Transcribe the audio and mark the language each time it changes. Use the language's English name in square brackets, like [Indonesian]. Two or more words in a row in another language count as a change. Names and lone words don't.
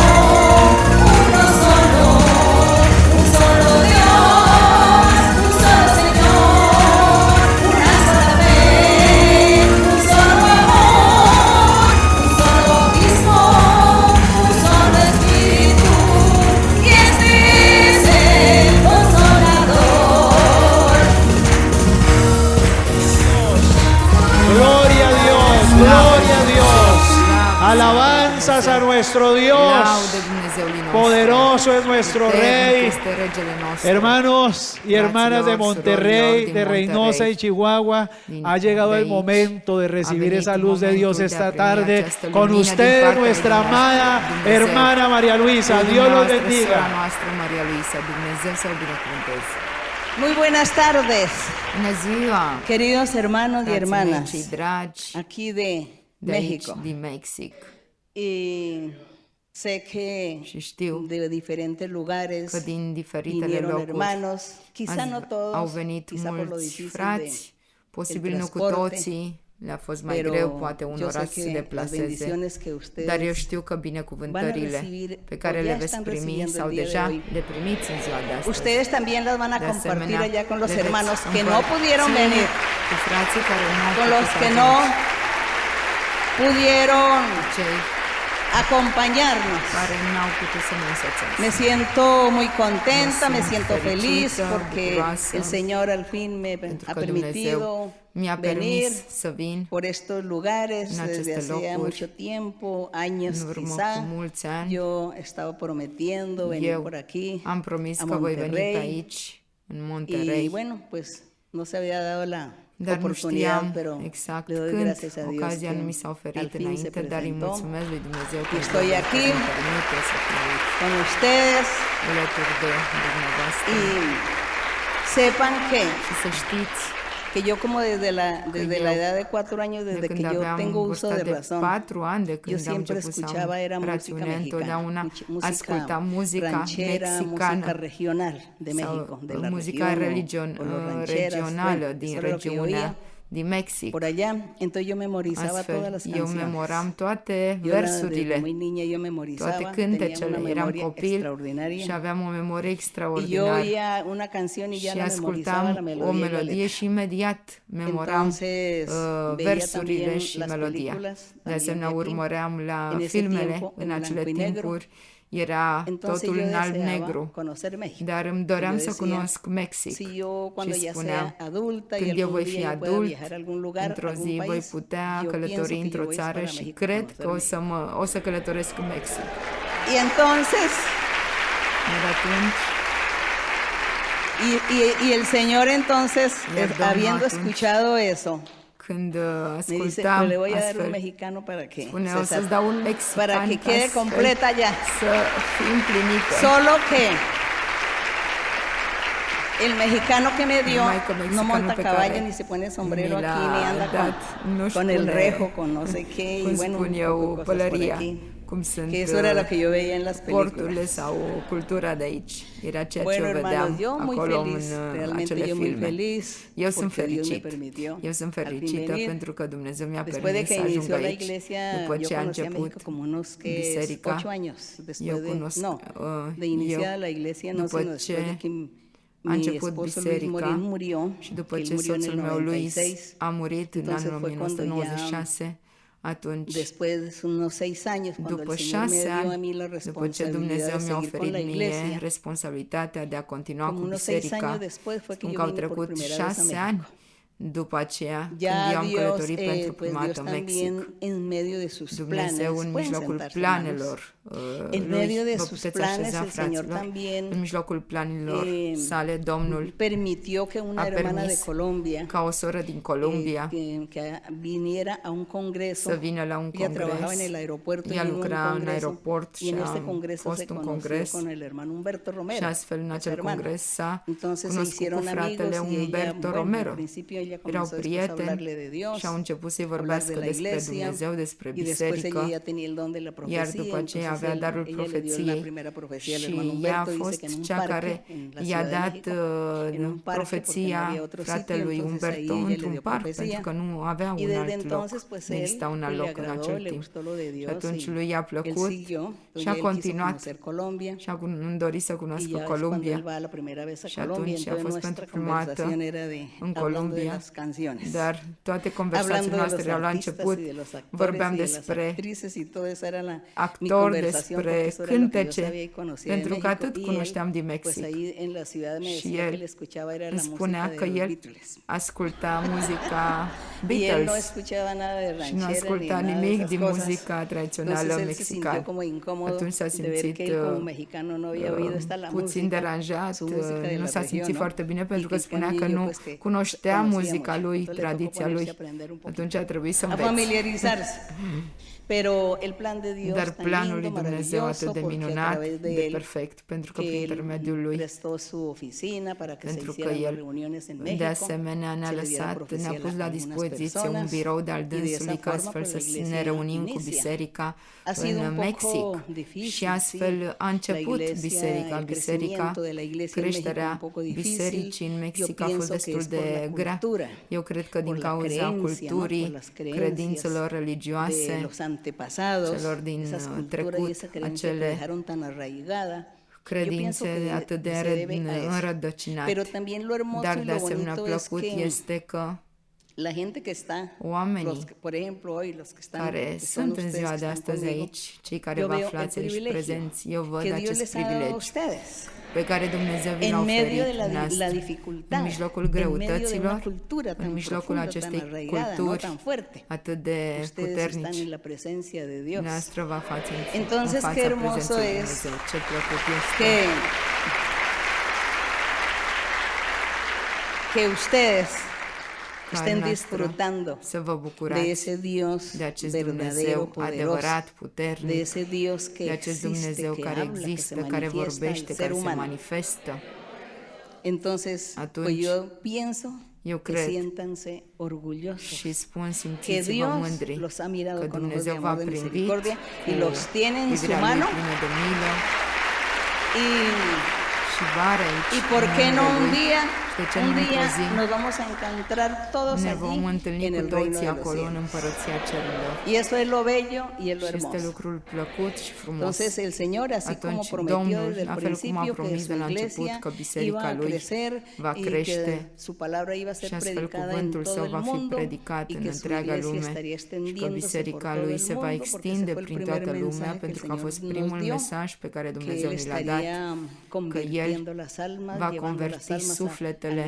[Spanish] Un solo Dios, un solo Señor, una sola fe, un solo amor, un solo bautismo, un solo Espíritu, y este es el Consolador. Gloria a Dios, gloria a Dios. Alabanzas a nuestro Dios. [Romanian] Laudă Dumnezeului nostru. [Spanish] Poderoso es nuestro [Romanian] Puternic [Spanish] Rey. [Romanian] este regele nostru. [Spanish] Hermanos y hermanas de [Romanian] Fraților, [Spanish] Monterrey, [Romanian] surorilor din [Spanish] de Reynosa y [Romanian] Monterrey, [Spanish] Chihuahua, [Romanian] din [Spanish] ha llegado [Romanian] de [Spanish] el [Romanian] aici, [Spanish] momento de recibir [Romanian] venit [Spanish] esa luz de [Romanian] momentul [Spanish] Dios [Romanian] de a [Spanish] esta [Romanian] primi [Spanish] tarde. [Romanian] această [Spanish] Con [Romanian] lumină din [Spanish] ustedes, [Romanian] partea [Spanish] nuestra [Romanian] lui [Spanish] amada [Romanian] Dumnezeu. [Spanish] hermana María Luisa. [Romanian] Cu [Spanish] Dios los [Romanian] dumneavoastră, sora [Spanish] bendiga. [Romanian] noastră, Maria Luisa, Dumnezeu să o binecuvânteze. [Spanish] Muy buenas tardes, [Romanian] Bună ziua, [Spanish] queridos hermanos y [Romanian] frații mei [Spanish] hermanas, [Romanian] cei dragi, [Spanish] aquí de [Romanian] de aici, [Spanish] México. [Romanian] din Mexic. [Spanish] Y sé que [Romanian] Și știu [Spanish] de diferentes lugares [Romanian] că din diferitele [Spanish] vinieron [Romanian] locuri [Spanish] hermanos, quizá no [Romanian] au [Spanish] todos, [Romanian] venit [Spanish] quizá por lo [Romanian] mulți [Spanish] difícil [Romanian] frați, posibil nu cu [Spanish] transporte, [Romanian] toții, le-a fost mai [Spanish] pero [Romanian] greu poate [Spanish] yo [Romanian] unora [Spanish] sé [Romanian] să se [Spanish] que las [Romanian] deplaseze, [Spanish] bendiciones que [Romanian] dar eu [Spanish] ustedes [Romanian] știu că [Spanish] van a [Romanian] binecuvântările [Spanish] recibir [Romanian] pe care [Spanish] o [Romanian] le [Spanish] ya [Romanian] veți [Spanish] están [Romanian] primi [Spanish] recibiendo [Romanian] sau [Spanish] el día de [Romanian] deja [Spanish] hoy. [Romanian] le primiți în ziua de astăzi. [Spanish] Ustedes también las van a [Romanian] De [Spanish] compartir [Romanian] asemenea, [Spanish] allá con los [Romanian] le veți [Spanish] hermanos que no [Romanian] împărți [Spanish] pudieron venir, [Romanian] cu frații care nu au [Spanish] con los [Romanian] putut [Spanish] que [Romanian] ajunge, [Spanish] no pudieron [Romanian] cu cei [Spanish] acompañarnos. [Romanian] care n-au putut să ne însoțească. [Spanish] Me siento muy contenta, me siento siento feliz [Romanian] felicita, [Spanish] porque [Romanian] bucuroasă, [Spanish] el Señor al fin me [Romanian] pentru [Spanish] ha [Romanian] că Dumnezeu [Spanish] permitido [Romanian] mi-a [Spanish] venir [Romanian] permis să vin [Spanish] por estos lugares [Romanian] en [Spanish] desde [Romanian] aceste [Spanish] hacía [Romanian] locuri, [Spanish] mucho tiempo, años [Romanian] în urmă [Spanish] quizá. [Romanian] cu mulți ani. [Spanish] Yo estaba prometiendo venir [Romanian] Eu [Spanish] por aquí [Romanian] am promis [Spanish] a [Romanian] că voi veni pe [Spanish] Monterrey [Romanian] aici, în Monterrey, [Spanish] y bueno, pues no se había dado la [Romanian] dar nu [Spanish] oportunidad, [Romanian] știam [Spanish] pero [Romanian] exact [Spanish] le doy [Romanian] când [Spanish] gracias a Dios [Romanian] ocazia nu mi [Spanish] que [Romanian] s-a [Spanish] al [Romanian] oferit [Spanish] fin se [Romanian] înainte, dar îi [Spanish] presentó [Romanian] mulțumesc lui Dumnezeu că [Spanish] estoy [Romanian] îmi [Spanish] aquí [Romanian] permite să fiu aici, [Spanish] con ustedes [Romanian] alături de dumneavoastră. [Spanish] y sepan que [Romanian] Și să știți [Spanish] yo como desde la [Romanian] eu, [Spanish] edad de 4 años, [Romanian] de [Spanish] desde [Romanian] când [Spanish] que yo [Romanian] aveam [Spanish] tengo uso [Romanian] vârsta [Spanish] de [Romanian] de [Spanish] razón, [Romanian] 4 ani, de [Spanish] yo [Romanian] când am [Spanish] siempre [Romanian] început să [Spanish] escuchaba era [Romanian] am [Spanish] música [Romanian] rațiune, [Spanish] mexicana, [Romanian] întotdeauna [Spanish] música [Romanian] ascultam muzica [Spanish] ranchera, música [Romanian] mexicană [Spanish] regional de México, de la [Romanian] muzica [Spanish] región o los rancheras, [Romanian] regională [Spanish] bueno, [Romanian] din [Spanish] eso era lo que yo oía [Romanian] regiunea din Mexic. [Spanish] por allá. Entonces yo memorizaba todas las [Romanian] Astfel, eu [Spanish] canciones. [Romanian] memoram toate [Spanish] Yo desde [Romanian] versurile, [Spanish] muy niña yo memorizaba, [Romanian] toate [Spanish] tenía una [Romanian] cântecele. Eram [Spanish] memoria [Romanian] copil [Spanish] extraordinaria. [Romanian] și aveam o memorie [Spanish] Y yo [Romanian] extraordinară. [Spanish] oía una canción y ya [Romanian] Și [Spanish] la memorizaba la [Romanian] ascultam [Spanish] melodía [Romanian] o [Spanish] y la [Romanian] melodie [Spanish] letra. [Romanian] și imediat memoram [Spanish] Entonces, veía [Romanian] versurile [Spanish] también [Romanian] și [Spanish] las [Romanian] melodia. [Spanish] películas [Romanian] De [Spanish] también [Romanian] asemenea, [Spanish] de aquí. [Romanian] urmăream la [Spanish] En ese [Romanian] filmele [Spanish] tiempo, [Romanian] în [Spanish] en [Romanian] acele [Spanish] blanco y negro. [Romanian] timpuri. Era [Spanish] Entonces [Romanian] totul [Spanish] yo [Romanian] în [Spanish] deseaba [Romanian] alb-negru. [Spanish] conocer México. [Romanian] Dar îmi doream [Spanish] Yo [Romanian] să [Spanish] decía, [Romanian] cunosc Mexic. [Spanish] si yo cuando [Romanian] Și [Spanish] ya [Romanian] spuneam, [Spanish] sea adulta y [Romanian] când eu voi [Spanish] algún [Romanian] fi [Spanish] día yo pueda [Romanian] adult, [Spanish] viajar a algún lugar, [Romanian] într-o [Spanish] algún [Romanian] zi voi [Spanish] país, [Romanian] putea [Spanish] yo [Romanian] călători [Spanish] pienso que [Romanian] într-o [Spanish] yo voy [Romanian] țară [Spanish] para [Romanian] și [Spanish] México, [Romanian] cred [Spanish] conocer [Romanian] că [Spanish] México. [Romanian] o să călătoresc în Mexic. [Spanish] Y entonces, [Romanian] Iar atunci, [Spanish] y el Señor entonces, [Romanian] Iar Domnul [Spanish] habiendo [Romanian] atunci, [Spanish] escuchado eso, [Romanian] când [Spanish] me dice, pues [Romanian] ascultam [Spanish] le voy a dar un [Romanian] astfel, [Spanish] mexicano para que, [Romanian] spunea, o [Spanish] se [Romanian] să-ți dau un mexican [Spanish] para que quede [Romanian] astfel [Spanish] completa ya. [Romanian] să fii împlinită. [Spanish] Solo que El mexicano que me dio [Romanian] Maică [Spanish] no [Romanian] mexicanul [Spanish] monta [Romanian] pe [Spanish] caballo [Romanian] care [Spanish] ni se pone sombrero [Romanian] mi [Spanish] aquí [Romanian] l-a [Spanish] ni anda [Romanian] dat, nu-și [Spanish] con el [Romanian] pune, [Spanish] rejo, con no sé qué y [Romanian] cum [Spanish] bueno, [Romanian] spun [Spanish] un [Romanian] eu, [Spanish] poco de cosas por [Romanian] pălăria, [Spanish] aquí. [Romanian] cum sunt [Spanish] Que eso era lo que yo veía en las [Romanian] porturile [Spanish] películas. [Romanian] sau cultura de aici. Era ceea ce [Spanish] Bueno, [Romanian] eu [Spanish] hermanos, [Romanian] vedeam [Spanish] yo muy [Romanian] acolo [Spanish] feliz, [Romanian] în [Spanish] realmente [Romanian] acele [Spanish] yo muy [Romanian] filme. [Spanish] feliz [Romanian] Eu sunt [Spanish] porque Dios me [Romanian] fericit. [Spanish] permitió [Romanian] Eu sunt [Spanish] al fin [Romanian] fericită [Spanish] venir. [Romanian] pentru că Dumnezeu mi-a [Spanish] Después de [Romanian] permis [Spanish] que [Romanian] să ajung [Spanish] inició la [Romanian] aici, [Spanish] iglesia, [Romanian] după [Spanish] yo [Romanian] ce a [Spanish] conocí a [Romanian] început [Spanish] México como unos que [Romanian] biserica. [Spanish] 8 años [Romanian] Eu [Spanish] después de, [Romanian] cunosc, [Spanish] no, de [Romanian] eu, [Spanish] iniciada la iglesia, no, [Romanian] după [Spanish] sino después de [Romanian] ce [Spanish] que [Romanian] a [Spanish] mi [Romanian] început [Spanish] esposo Luis [Romanian] biserica [Spanish] Morín murió, [Romanian] și după [Spanish] que él [Romanian] ce [Spanish] murió en [Romanian] soțul [Spanish] el [Romanian] meu Luis [Spanish] 96. [Romanian] a murit în [Spanish] Entonces [Romanian] anul [Spanish] fue cuando ya, [Romanian] 1996, atunci, [Spanish] después de unos 6 años, cuando [Romanian] după [Spanish] el Señor me [Romanian] 6 [Spanish] dio a [Romanian] ani, [Spanish] mí la [Romanian] după ce [Spanish] responsabilidad [Romanian] Dumnezeu [Spanish] de [Romanian] mi-a [Spanish] seguir con [Romanian] oferit [Spanish] la [Romanian] mie [Spanish] iglesia, [Romanian] responsabilitatea de a continua [Spanish] como [Romanian] cu [Spanish] unos 6 [Romanian] biserica, [Spanish] años después fue que [Romanian] spun [Spanish] yo [Romanian] că au [Spanish] vine por [Romanian] trecut [Spanish] primera vez a [Romanian] 6 [Spanish] México. [Romanian] ani după aceea, când [Spanish] Ya [Romanian] eu am [Spanish] Dios, [Romanian] călătorit pentru [Spanish] pues [Romanian] prima [Spanish] Dios [Romanian] dată în Mexic. [Spanish] también en medio de sus planes, [Romanian] Dumnezeu în [Spanish] pueden [Romanian] mijlocul [Spanish] sentarse, [Romanian] planelor [Spanish] en [Romanian] lui, [Spanish] medio de [Romanian] vă [Spanish] sus [Romanian] puteți [Spanish] planes, [Romanian] așeza, [Spanish] el Señor [Romanian] fraților, [Spanish] también [Romanian] în mijlocul planelor sale, Domnul [Spanish] permitió que una [Romanian] a [Spanish] hermana de [Romanian] permis [Spanish] Colombia [Romanian] ca o soră din Columbia [Spanish] que viniera a un congreso. [Romanian] să vină la un [Spanish] Ella trabajaba [Romanian] congres. [Spanish] en el aeropuerto y [Romanian] Ea [Spanish] vino a un [Romanian] lucra în [Spanish] congreso, [Romanian] aeroport [Spanish] y [Romanian] și [Spanish] en [Romanian] a [Spanish] este congreso [Romanian] fost [Spanish] se [Romanian] un [Spanish] conoció [Romanian] congres [Spanish] con el hermano Humberto Romero. [Romanian] și astfel în [Spanish] ese [Romanian] acel [Spanish] hermano. [Romanian] congres s-a [Spanish] Entonces se [Romanian] cunoscut cu [Spanish] hicieron [Romanian] fratele [Spanish] amigos y ella, [Romanian] Umberto [Spanish] bueno, [Romanian] Romero. [Spanish] al principio ella [Romanian] Erau [Spanish] comenzó después a hablarle [Romanian] prieteni [Spanish] de Dios, [Romanian] și au început să-i [Spanish] hablar de [Romanian] vorbească [Spanish] la [Romanian] despre [Spanish] iglesia, [Romanian] Dumnezeu, despre [Spanish] y después ella [Romanian] biserică, [Spanish] ya tenía el don de la [Romanian] iar [Spanish] profecía, [Romanian] după aceea [Spanish] entonces [Romanian] avea darul [Spanish] ella le dio la [Romanian] profeției [Spanish] primera profecía al [Romanian] și [Spanish] hermano [Romanian] ea a [Spanish] Humberto, dice [Romanian] fost [Spanish] que en un [Romanian] cea [Spanish] parque [Romanian] care [Spanish] en la [Romanian] i-a [Spanish] Ciudad de [Romanian] dat [Spanish] México, en un parque, porque no [Romanian] profeția [Spanish] había otro sitio, [Romanian] fratelui [Spanish] entonces [Romanian] Umberto [Spanish] ahí ella le [Romanian] într-un [Spanish] dio [Romanian] parc, [Spanish] profecía. [Romanian] pentru că nu avea [Spanish] Y [Romanian] un [Spanish] desde [Romanian] alt loc, [Spanish] entonces, pues [Romanian] nu [Spanish] él [Romanian] exista un alt [Spanish] le [Romanian] loc în [Spanish] agradó, [Romanian] acel [Spanish] le [Romanian] timp. [Spanish] gustó lo de [Romanian] Și [Spanish] Dios [Romanian] atunci [Spanish] y [Romanian] lui i-a [Spanish] él [Romanian] plăcut [Spanish] siguió, [Romanian] și [Spanish] ya [Romanian] a [Spanish] él quiso [Romanian] continuat [Spanish] conocer Colombia. [Romanian] și a dorit să [Spanish] Y [Romanian] cunoască [Spanish] ya es cuando [Romanian] Columbia. [Spanish] él va la primera vez a [Romanian] Și [Spanish] Colombia, [Romanian] atunci a [Spanish] entonces [Romanian] fost [Spanish] nuestra [Romanian] pentru prima dată [Spanish] conversación era de [Romanian] în [Spanish] hablando de [Romanian] Columbia, [Spanish] las canciones. [Romanian] dar toate [Spanish] Hablando [Romanian] conversațiile [Spanish] de [Romanian] noastre [Spanish] los [Romanian] erau la [Spanish] artistas [Romanian] început, [Spanish] y de los actores [Romanian] vorbeam [Spanish] y de las [Romanian] despre [Spanish] actrices y todo eso era mi [Romanian] actori, [Spanish] conversación, porque [Romanian] despre [Spanish] eso era lo que yo [Romanian] cântece, [Spanish] sabía y conocía de [Romanian] pentru că [Spanish] México. [Romanian] atât [Spanish] Y [Romanian] cunoșteam din [Spanish] él, pues [Romanian] Mexic. [Spanish] ahí en la ciudad me [Romanian] Și [Spanish] decía que [Romanian] el [Spanish] le escuchaba era [Romanian] îmi [Spanish] la música [Romanian] spunea [Spanish] de [Romanian] că [Spanish] los [Romanian] el [Spanish] Beatles. [Romanian] asculta muzica [Spanish] Y él no [Romanian] Beatles [Spanish] escuchaba nada de [Romanian] și nu [Spanish] ranchera ni [Romanian] asculta [Spanish] nada de [Romanian] nimic [Spanish] esas [Romanian] din [Spanish] cosas. [Romanian] muzica tradițională [Spanish] Entonces él se sintió [Romanian] mexicană. [Spanish] como incómodo [Romanian] Atunci s-a [Spanish] de ver [Romanian] simțit [Spanish] que él como mexicano no había oído esta la [Romanian] puțin [Spanish] música, [Romanian] deranjat, [Spanish] su música de [Romanian] nu [Spanish] la [Romanian] s-a [Spanish] región, [Romanian] simțit [Spanish] ¿no? [Romanian] foarte bine pentru [Spanish] Y [Romanian] că [Spanish] en [Romanian] spunea [Spanish] cambio [Romanian] că [Spanish] yo, [Romanian] nu [Spanish] pues, que [Romanian] cunoștea [Spanish] conocía [Romanian] muzica [Spanish] mucho. [Romanian] lui, [Spanish] Entonces le tocó [Romanian] tradiția [Spanish] ponerse [Romanian] lui. [Spanish] a aprender un poquito. [Romanian] Atunci a trebuit să [Spanish] A [Romanian] înveți. [Spanish] familiarizarse. Pero el plan de Dios [Romanian] Dar [Spanish] tan [Romanian] planul [Spanish] lindo, [Romanian] lui Dumnezeu [Spanish] maravilloso, [Romanian] atât de [Spanish] porque a [Romanian] minunat, [Spanish] través de [Romanian] de [Spanish] él, [Romanian] perfect, pentru că [Spanish] que [Romanian] prin [Spanish] él [Romanian] intermediul lui, [Spanish] prestó su oficina para que se [Romanian] pentru că [Spanish] hicieran las [Romanian] el [Spanish] reuniones en [Romanian] de [Spanish] México, [Romanian] asemenea ne-a [Spanish] se le diera [Romanian] lăsat, [Spanish] profecía [Romanian] ne-a pus la [Spanish] algunas [Romanian] dispoziție un [Spanish] personas, [Romanian] birou de-al [Spanish] y de esa [Romanian] dânsului ca [Spanish] forma, [Romanian] astfel [Spanish] pues, la [Romanian] să [Spanish] iglesia [Romanian] ne reunim cu [Spanish] inicia. [Romanian] biserica [Spanish] Ha sido [Romanian] în [Spanish] un poco [Romanian] Mexic [Spanish] difícil, [Romanian] și astfel a început [Spanish] la iglesia, [Romanian] biserica, [Spanish] el [Romanian] biserica, [Spanish] crecimiento de la iglesia en México [Romanian] creșterea [Spanish] un poco difícil. [Romanian] bisericii în Mexic [Spanish] Yo [Romanian] a fost [Spanish] pienso que [Romanian] destul [Spanish] es por [Romanian] de [Spanish] la [Romanian] grea. [Spanish] cultura, [Romanian] Eu cred că din [Spanish] por la [Romanian] cauza [Spanish] creencia, ¿no? [Romanian] culturii, [Spanish] Por las creencias [Romanian] credințelor [Spanish] de [Romanian] religioase, [Spanish] los antepasados, [Romanian] celor din [Spanish] esas culturas [Romanian] trecut, [Spanish] y esa creencia que [Romanian] acele [Spanish] dejaron tan arraigada. Yo pienso [Romanian] credințe [Spanish] que [Romanian] atât de [Spanish] se debe a eso. [Romanian] înrădăcinate. [Spanish] Pero también lo hermoso [Romanian] Dar [Spanish] y [Romanian] de [Spanish] lo [Romanian] asemenea [Spanish] bonito es [Romanian] plăcut [Spanish] que [Romanian] este că [Spanish] la gente que está, [Romanian] oamenii [Spanish] los que, por ejemplo, hoy los que están, [Romanian] care [Spanish] que son [Romanian] sunt în [Spanish] ustedes [Romanian] ziua [Spanish] que [Romanian] de [Spanish] están [Romanian] astăzi [Spanish] conmigo, [Romanian] aici, cei care [Spanish] yo [Romanian] vă [Spanish] veo el [Romanian] aflați aici [Spanish] privilegio [Romanian] prezenți, eu văd [Spanish] que Dios [Romanian] acest [Spanish] les ha dado a [Romanian] privilegiu [Spanish] ustedes. [Romanian] pe care Dumnezeu vi l-a [Spanish] En medio de [Romanian] oferit [Spanish] la [Romanian] noastră, [Spanish] dificultad, [Romanian] în mijlocul [Spanish] en medio de una [Romanian] greutăților, [Spanish] cultura [Romanian] în [Spanish] tan [Romanian] mijlocul [Spanish] profunda, [Romanian] acestei [Spanish] tan arraigada, no [Romanian] culturi [Spanish] tan fuerte. [Romanian] atât de [Spanish] Ustedes están [Romanian] puternici, [Spanish] en la presencia de Dios. [Romanian] noastră vă față în [Spanish] Entonces, [Romanian] fața [Spanish] qué hermoso [Romanian] prezenței lui [Spanish] es [Romanian] Dumnezeu. Ce plăcut este [Spanish] que ustedes [Romanian] ca [Spanish] estén [Romanian] noastră [Spanish] disfrutando [Romanian] să vă [Spanish] de [Romanian] bucurați [Spanish] ese Dios [Romanian] de acest [Spanish] verdadero, [Romanian] Dumnezeu [Spanish] poderoso, [Romanian] adevărat, [Spanish] de [Romanian] puternic, [Spanish] ese Dios que [Romanian] de acest [Spanish] existe, [Romanian] Dumnezeu [Spanish] que [Romanian] care [Spanish] habla, que se [Romanian] există, care [Spanish] manifiesta [Romanian] vorbește, [Spanish] al ser [Romanian] care se [Spanish] humano. [Romanian] manifestă. [Spanish] Entonces, [Romanian] Atunci, [Spanish] pues yo pienso [Romanian] eu [Spanish] que [Romanian] cred [Spanish] siéntanse orgullosos. [Romanian] Și spun, [Spanish] Que [Romanian] simțiți-vă [Spanish] Dios [Romanian] mândri [Spanish] los ha mirado [Romanian] că [Spanish] con ojos de [Romanian] Dumnezeu v-a [Spanish] amor, de [Romanian] privit [Spanish] misericordia y [Romanian] cu [Spanish] los tiene en su [Romanian] privirea Lui [Spanish] mano. [Romanian] plină de milă [Spanish] Y [Romanian] și vă are aici [Spanish] ¿Y por qué no un [Romanian] mâinile Lui. [Spanish] día, [Romanian] Și de ce nu [Spanish] un [Romanian] într-o [Spanish] día [Romanian] zi [Spanish] nos vamos a encontrar todos [Romanian] ne vom [Spanish] allí [Romanian] întâlni [Spanish] en [Romanian] cu [Spanish] el reino [Romanian] toții [Spanish] de los [Romanian] acolo în [Spanish] cielos? [Romanian] împărăția cerurilor. [Spanish] Y eso es lo bello y es lo [Romanian] Și este [Spanish] hermoso. [Romanian] lucrul plăcut și frumos. [Spanish] Entonces el Señor, así como [Romanian] Atunci [Spanish] prometió [Romanian] Domnul, [Spanish] desde el [Romanian] la fel cum a [Spanish] principio que [Romanian] promis [Spanish] su [Romanian] de la început [Spanish] iglesia [Romanian] că [Spanish] iba [Romanian] biserica [Spanish] a [Romanian] Lui [Spanish] crecer [Romanian] va [Spanish] y [Romanian] crește [Spanish] que su palabra iba a ser [Romanian] și astfel [Spanish] predicada en [Romanian] cuvântul [Spanish] todo [Romanian] Său [Spanish] el [Romanian] va fi [Spanish] mundo [Romanian] predicat [Spanish] y [Romanian] în [Spanish] que su [Romanian] întreaga [Spanish] iglesia [Romanian] lume [Spanish] estaría [Romanian] și că [Spanish] extendiéndose por [Romanian] biserica [Spanish] todo [Romanian] Lui [Spanish] el [Romanian] se va [Spanish] mundo, porque ese [Romanian] extinde [Spanish] fue el [Romanian] prin [Spanish] primer [Romanian] toată lumea, [Spanish] mensaje que el [Romanian] pentru că a [Spanish] Señor [Romanian] fost [Spanish] nos [Romanian] primul [Spanish] dio, [Romanian] mesaj pe care [Spanish] que [Romanian] Dumnezeu [Spanish] Él [Romanian] ni l-a dat, [Spanish] estaría [Romanian] că El [Spanish] convirtiendo las almas, [Romanian] va [Spanish] llevando las [Romanian] converti [Spanish] almas a [Romanian] sufletele